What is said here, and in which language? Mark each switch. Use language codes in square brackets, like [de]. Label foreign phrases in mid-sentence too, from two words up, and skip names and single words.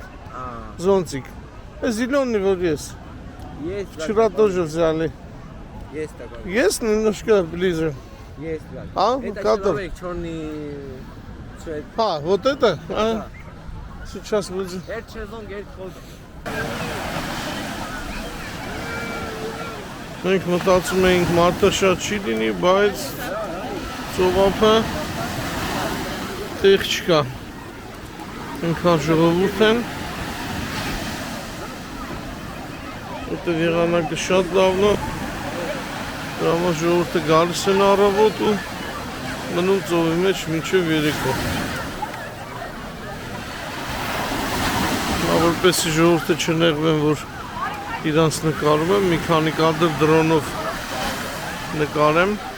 [ru] Зонтик. Зеленый вот есть. Есть, брат, Вчера такой. тоже взяли. Есть такой. Есть немножко ближе. Есть, брат. А? Это Который? человек, черный цвет. А, вот это? Да. Сейчас будет. Это шезлонг, это холод. [hy] Մենք մտածում էինք մարդը շատ չի լինի, բայց ծովափը տեղ չկա։ Այնքան ժողովուրդ են։ Որտեղ եղանակը շատ լավն է։ Դրա համար ժողովուրդը գալիս են առավոտ ու մնում ծովի մեջ մինչև երեկո։ Որպեսզի ժողովուրդը չնեղվեն, որ իրանց նկարում եմ, մի քանի կադր դրոնով նկարեմ։